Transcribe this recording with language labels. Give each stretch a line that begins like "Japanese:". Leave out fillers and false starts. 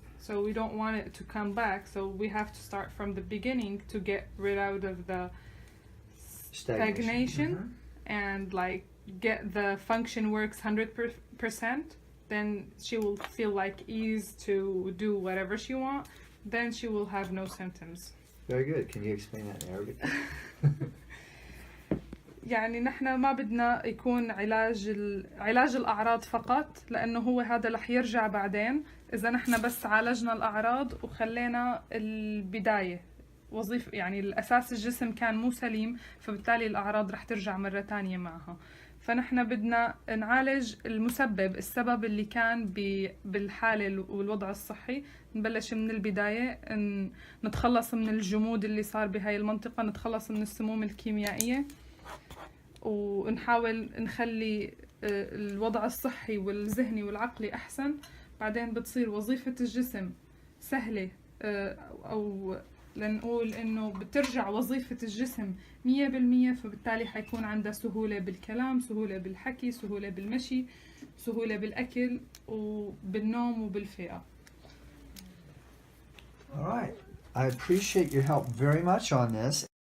English: So we don't want it to come back, so we have to start from the beginning to get rid out of the stagnation and like get the function works 100%. Then she will feel like ease to do whatever she wants. Then she will have no symptoms. Very good. Can you explain that in Arabic?
Arabic: يعني نحن ما بدنا يكون علاج الأعراض فقط، لأنه هو هذا رح يرجع بعدين إذا نحن بس عالجنا الأعراض وخلينا البداية وظيفة، يعني الأساس الجسم كان مو سليم، فبالتالي الأعراض رح ترجع مرة تانية معها. فنحن بدنا نعالج المسبب، السبب اللي كان بالحالة والوضع الصحي، نبلش من البداية، نتخلص من الجمود اللي صار بهاي المنطقة، نتخلص من السموم الكيميائية، ونحاول نخلي الوضع الصحي والذهني والعقلي أحسن. بعدين بتصير وظيفة الجسم سهلة، أو لنقول إنه بترجع وظيفة الجسم 100%، فبالتالي حيكون عندها سهولة بالكلام، سهولة بالحكي، سهولة بالمشي، سهولة بالأكل وبالنوم وبالفئة.
English: All right. I appreciate your help very much on this.